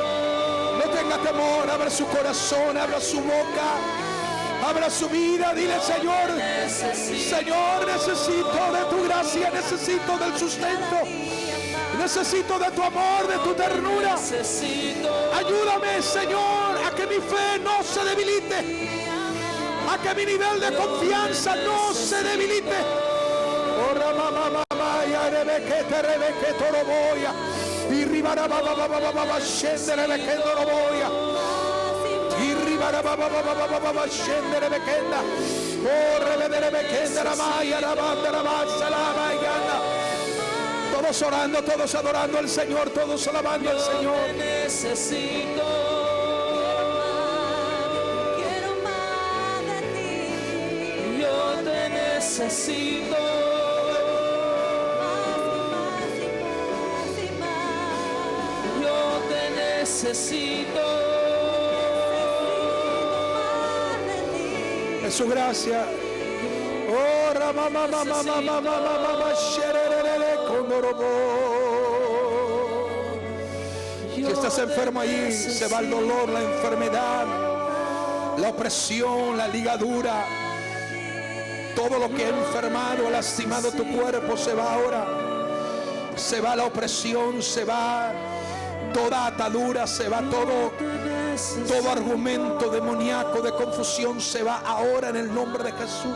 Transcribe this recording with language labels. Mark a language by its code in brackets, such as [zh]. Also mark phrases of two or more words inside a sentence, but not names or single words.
[es] No tenga temor, abra su corazón, abra su boca, abra su vida, dile: Señor, Señor, necesito de tu gracia, necesito del sustento, necesito de tu amor, de tu ternura. Ayúdame, Señor, a que mi fe no se debilite, a que mi nivel de confianza no se debilite. Y ribara baba baba baba scendere bekendo roboia. Y ribara baba baba baba scendere bekenda. Oh, revedere bekenda la maya la banda la bassa la mayana. Todos orando, todos adorando al Señor, todos alabando al Señor. Yo te necesito. Quiero más de ti. Yo te necesito. Yo te necesito. Es su gracia. Oh, rama mama mama mama mama shererere condorobo. Si estás enfermo allí, se va el dolor, la enfermedad, la opresión, la ligadura. Todo lo que ha enfermado, ha lastimado tu cuerpo, se va ahora. Se va la opresión, se va toda atadura, se va todo argumento demoníaco de confusión, se va ahora en el nombre de Jesús.